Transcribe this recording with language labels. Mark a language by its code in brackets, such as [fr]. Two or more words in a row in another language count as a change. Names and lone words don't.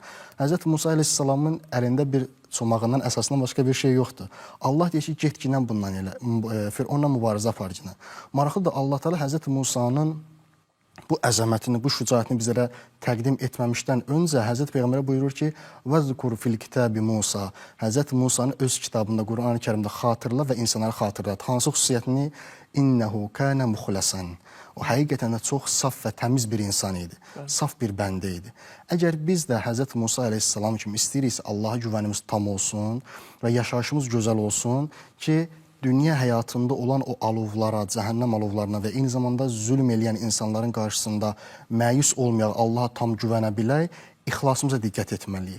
[az] Həzrət Musa əleyhissalamın əlində bir çomağından əsasından başqa bir şey yoxdur. Allah deyir ki, get ginən bundan elə, Fironla mübarizə aparginən. Maraqlıdır, Allah Teala Həzrət Musanın bu əzəmətini, bu şücaətini bizlərə təqdim etməmişdən öncə Həzrət Peyğəmbərə buyurur ki, [ar] وَذْكُرْ فِي الْكِتَابِ Musa. [az] Həzrət Musanı öz kitabında, Qurani Kərimdə xatırla və insanlara xatırlat. Hansı xüsusiyyətini? [ar] إنه كان مخلصا. [az] O həqiqətən də çox saf və təmiz bir insan idi. Saf bir bəndə idi. Əgər biz də Həzrət Musa əleyhissalam kimi istəyiriksə Allaha güvənimiz tam olsun və yaşayışımız gözəl olsun ki, dünya həyatında olan o alovlara, cəhənnəm alovlarına və eyni zamanda zülm eləyən insanların qarşısında məyus olmayaq, Allaha tam güvənə bilək, ixlasımıza diqqət etməliyik.